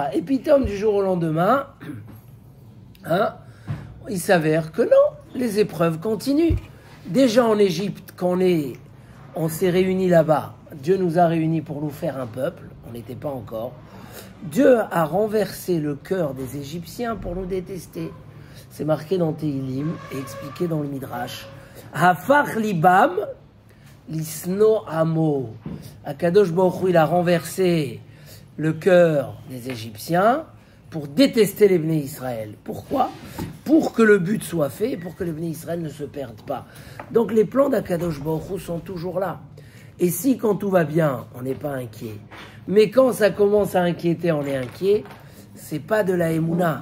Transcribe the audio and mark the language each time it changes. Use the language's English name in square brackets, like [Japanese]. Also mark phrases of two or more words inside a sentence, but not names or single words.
[French] Et puis, Tom, du jour au lendemain, il s'avère que non, les épreuves continuent. Déjà en Égypte, quand on s'est réunis là-bas, Dieu nous a réunis pour nous faire un peuple, on n'était pas encore. Dieu a renversé le cœur des Égyptiens pour nous détester. C'est marqué dans Tehilim et expliqué dans le Midrash. [Hebrew] הפך לבם לשנוא עמו. [French] Akadosh Baruch Hu, il a renversé le cœur des Égyptiens pour détester les Bnei Israël. Pourquoi? Pour que le but soit fait, pour que les Bnei Israël ne se perdent pas. Donc les plans d'Akadosh Baruch Hu sont toujours là. Et si quand tout va bien, on n'est pas inquiet, mais quand ça commence à inquiéter, on est inquiet, c'est pas de la émouna.